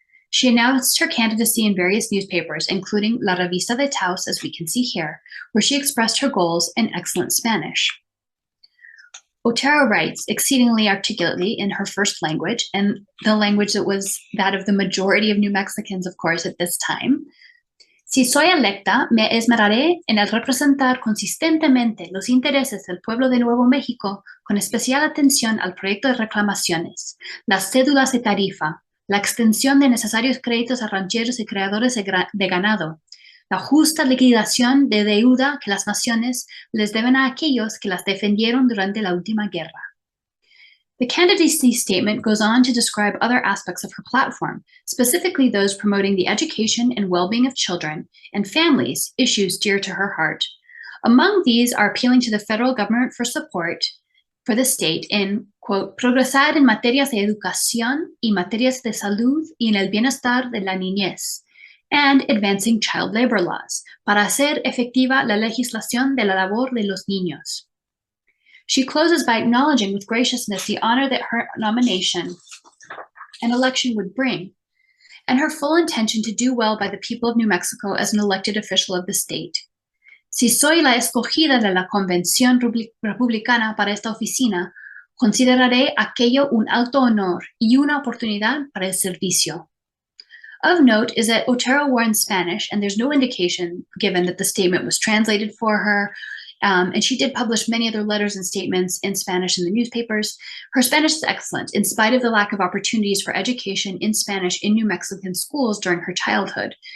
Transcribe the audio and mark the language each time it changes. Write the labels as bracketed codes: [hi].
[en] She announced her candidacy in various newspapers, including La Revista de Taos, as we can see here, where she expressed her goals in excellent Spanish. Otero writes exceedingly articulately in her first language, and the language that was that of the majority of New Mexicans, of course, at this time. [es] Si soy electa, me esmeraré en el representar consistentemente los intereses del pueblo de Nuevo México, con especial atención al proyecto de reclamaciones, las cédulas de tarifa, la extensión de necesarios créditos a rancheros y creadores de ganado, la justa liquidación de deuda que las naciones les deben a aquellos que las defendieron durante la última guerra. [en] The candidacy statement goes on to describe other aspects of her platform, specifically those promoting the education and well-being of children and families, issues dear to her heart. Among these are appealing to the federal government for support for the state in, quote, [es] progresar en materias de educación y materias de salud y en el bienestar de la niñez, [en] and advancing child labor laws, [es] para hacer efectiva la legislación de la labor de los niños. [en] She closes by acknowledging with graciousness the honor that her nomination and election would bring, and her full intention to do well by the people of New Mexico as an elected official of the state. [es] Si soy la escogida de la Convención Republicana para esta oficina, consideraré aquello un alto honor y una oportunidad para el servicio. [en] Of note is that Otero-Warren's Spanish, and there's no indication given that the statement was translated for her, and she did publish many other letters and statements in Spanish in the newspapers. Her Spanish is excellent, in spite of the lack of opportunities for education in Spanish in New Mexican schools during her childhood.